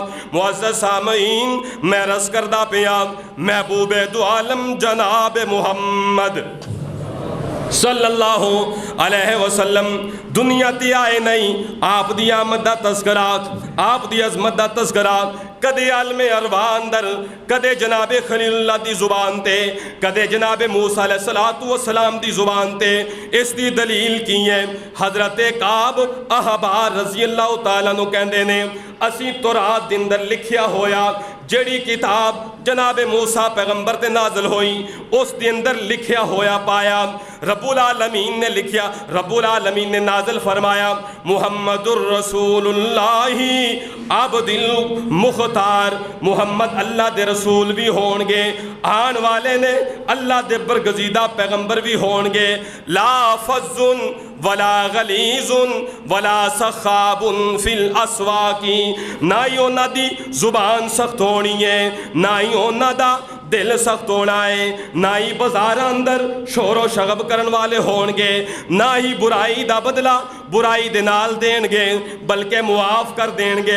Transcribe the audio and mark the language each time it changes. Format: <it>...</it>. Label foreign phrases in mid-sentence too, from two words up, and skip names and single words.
<pa>معزز سامعین، میں رس کردہ پیا محبوب دو عالم جناب محمد صلی اللہ علیہ وسلم دنیا تے آئے نہیں، آپ دی آمد دا تذکرات، آپ دی عظمت دا تذکرات کدے عالم ارواح اندر، کدے جناب خلیل اللہ دی زبان تے، کدے جناب موسیٰ علیہ السلام دی زبان تے۔ اس دی دلیل کی ہے حضرت کعب احبار رضی اللہ تعالیٰ نو کہندے نے اسی تورات دے اندر لکھیا ہویا جڑی کتاب جناب موسیٰ پیغمبر تے نازل ہوئی اس دے اندر لکھیا ہویا پایا، رب العالمین نے لکھیا، رب العالمین نے نازل فرمایا</pa> <ar>محمد الرسول اللہ عبد المختار،</ar> <pa>محمد اللہ دے رسول بھی ہونگے، آن والے نے اللہ دے برگزیدہ پیغمبر بھی ہونگے،</pa> <ar>لا فظ ولا غلیظ ولا سخاب فی الاسواقی،</ar> <pa>نہ ہی اونا دی زبان سخت ہونی ہے، نہ ہی اونا دا دل سخت ہونا ہے، نہ ہی بازار اندر شور و شغب کرن والے ہونگے، نہ ہی برائی دا بدلہ برائی دے نال دین گے بلکہ معاف کر دین گے۔</pa>